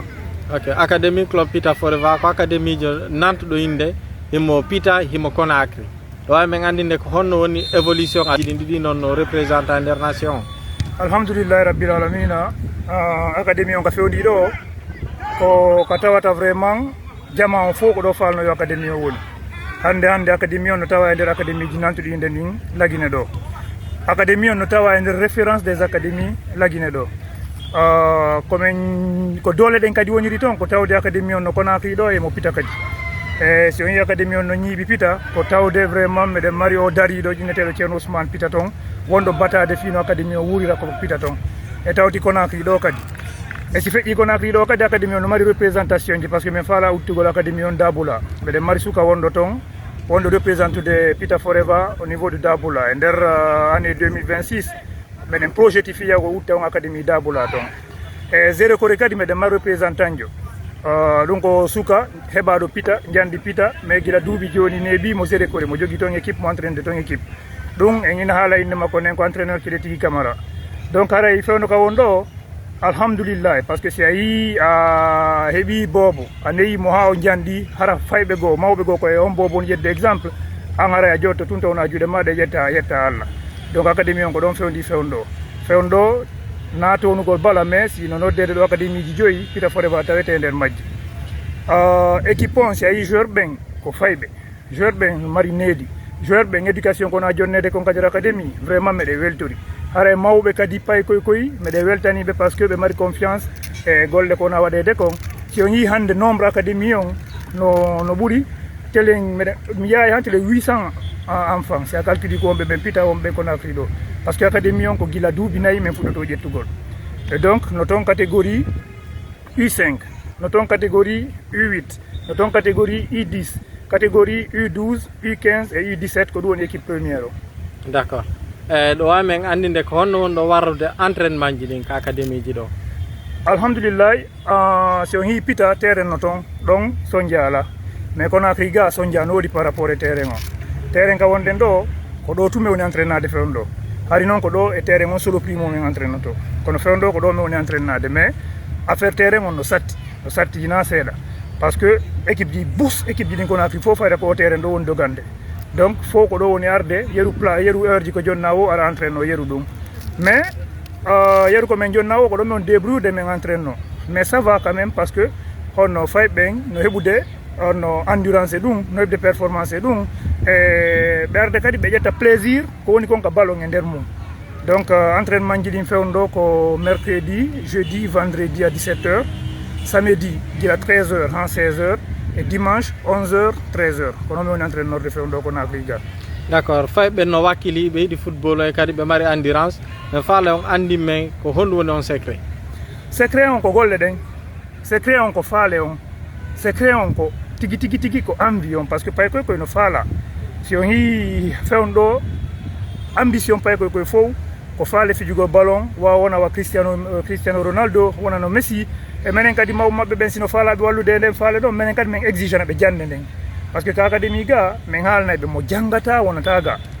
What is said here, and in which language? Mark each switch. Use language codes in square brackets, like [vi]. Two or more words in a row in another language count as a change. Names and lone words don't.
[ff] Ok, académie club Pita Forever ko académie jo nantuɗo inde himo Pita himo Conakry ɗo wawi min andinde ko honno woni évolution aji ɗiɗi noon no représentant nder nation alhamdoulillahi rabbil alamina académie on ka fewndi ɗo ko tawata vraiment jama on fof ko ɗo falno yo académie o woni hande académie on no tawa e nder académie ji nantuɗi inde ndin lagine ɗo académie on no tawa e nder [fr] référence des académies [ff] lagine ɗo komin ko dole ɗen kadi woniri toon ko tawde académie on no Conakry ɗo e mo Pita kadi e si on yi académie on no ñiiɓi Pita ko tawde vraiment meɗen mari o dariɗo ƴinneteɗo ceerno Ousmane Pita toon wonɗo batade fino académie o wurira ko Pita toon e tawti Conakry ɗo kadi e si feƴƴi Conakry ɗo kadi académie on no mari représentation ji [fr] par ce que [ff] min faala uttugol académie on Daboula meɗen mari suka wonɗo toon wonɗo représentude Pita Forever [fr] au niveau de [ff] Daboula e nder année 2026 meɗen projeti fiya ko utta on académie Daboula toon e zéro kore kadi meɗen mari représentant jo ɗum ko suka heɓaɗo Pita jandi Pita mais guila duuɓi joni neeɓi mo zéro kore mo jogui toon équipe mo entraîne de toon équipe ɗum en ina haala inde makko nen ko entraîneur Kile Tigui Camara donc haray fewno ka won ɗo alhamdoulillahi [fr] par ce que [ff] si a yi a heeɓi boobo a neyimo ha o jandi hara fayɓe goo mawɓe goo koye on boobo on yedde exemple an haray a jotto tun tawna juuɗe maɗa yetta Allah donc académie on ko ɗon fewndi fewnɗo natonugol bala mais sino noddede ɗo académie ji joyyi Pita Forever tawete nder majji équipe on si a yi joueur ɓen ko fayɓe joueur ɓen mari needi joueur ɓen éducation kono a jonnede kon kadi académie vraiment meɗe weltori haray mawɓe kadi pay koy meɗe weltaniɓe [fr] par ce que [ff] ɓe mari confiance e golle kono a waɗede kon si on yi hande [fr] nombre académie [ff] on no ɓuuri telen mi yahay han tele 800 enfant si a calculi ko wonɓe ɓen Pita wonɓe Conakry ɗo [fr] par ce que [ff] académie on ko gila duuɓi nayyi min fuɗɗoto ƴettugol [fr] et donc [ff] no toon catégorie U5 no toon catégorie U8 no toon catégorie U10 catégorie U12 U15 et U17 ko ɗum woni [fr] équipe premiére [ff] o [fr] d' accord [ff] ɗo wawi min andinde ko honno wonɗo warrude entraînement ji ɗin ka académie ji ɗo alhamdoulillahi si on yi Pita terrain no toon ɗon Sondia ala mais Conakry ga Sondia no woodi [fr] par rapport [ff] e terrain o terrain ka wonɗen ɗo ko ɗo tume woni entraînade fewnɗo hari noon ko ɗo e terrain on solo primo min entraînoto kono fewnɗo ko ɗo mi woni entraînade mais [fr] affaire terrain [ff] on no satti jina seeɗa [fr] par ce que [ff] équipe ji bus équipe ji ɗin Conakry fof fayta ko o terrain ɗo woni dogande donc fof ko ɗo woni arde yeru heure ji ko jonna o aɗa entraîne o yeru ɗum mais yeru ko min jonna o ko ɗo min débroude min entraîne no [fr] mais ça va quand même parce que [ff] honno fayɓen no heɓude no endurance e ɗum no heɓde performance e ɗum e ɓe arde kadi ɓe ƴetta plaisir ko woni kon ka ballon e nder mum donc entraînement ji ɗin fewnɗo ko [fr] mercredi jeudi vendredi à 17h samedi [ff] gila 13h han 16h [fr] et dimanche [ff] 11h 13h kono mi woni entraîneur fewnɗo ko Conakry ga [fr] d' accord [ff] fayɓe no wakkili ɓe yiɗi football e kadi ɓe mari endurance mi faala on andi men ko honɗum woni on secret on ko golle ɗen secret on ko faale on secret on ko tigi ko envie on [fr] par ce que [ff] pay koy no faala si on yi fewnɗo ambition pay koy fof ko faale fijugo ballon wawa wona wa Cristiano Ronaldo wona no Messi e menen kadi mawɓe mabɓe ɓen sino faalaɓe wallude e nden faale ɗon minen kadi min exigena ɓe jande nden [fr] par ce que [ff] ka académie ga min haalnayɓe mo janggata wonata ga